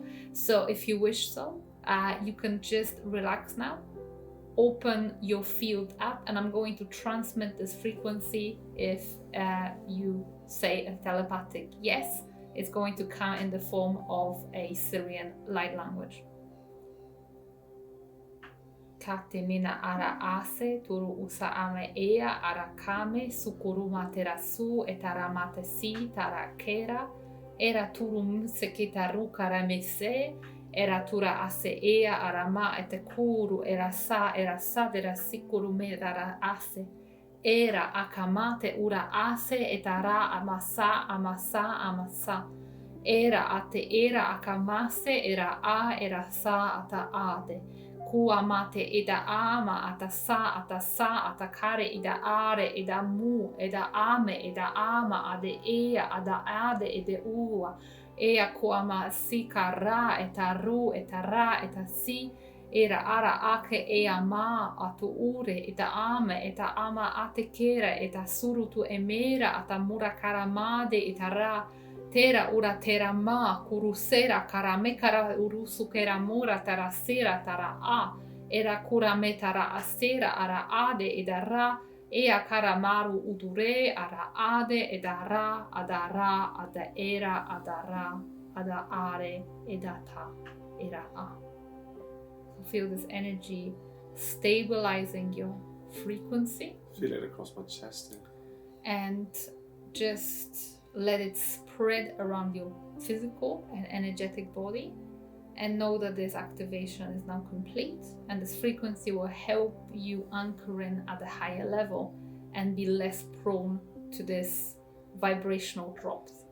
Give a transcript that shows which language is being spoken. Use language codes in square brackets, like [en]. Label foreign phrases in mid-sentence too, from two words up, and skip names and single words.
[en] So if you wish so, you can just relax now, open your field up, and I'm going to transmit this frequency. If you say a telepathic yes, it's going to come in the form of a Sirian light language. Kate mina ara ase turu usa ame ea ara kame sukuruma terasu etaramate si tara kera era turu mse kitaru karamese era tura ase ea arama etekuru era sa dera sikuru me dara ase era akamate ura ase etara amasa era ate era akamase era sa ata ade Kua mate ida ama atasa atakare ida are ida mu ida ame ida ama ade ea ada ade ide ua ea kua ma sikara etaru etara etasi era ara ake ea ma atu ure ida ame eta ama ate kera eta surutu emera atamura karamade itara Tera ura tera ma kurusera karamekara urusu keramura tarasera tara a era kurame tara asera ara ade edara ea karamaru udure ara ade edara adara ada era adara ada are edata era a. So feel this energy stabilizing your frequency. Feel it across my chest. And just let it spread around your physical and energetic body, and know that this activation is now complete, and this frequency will help you anchor in at a higher level and be less prone to this vibrational drops.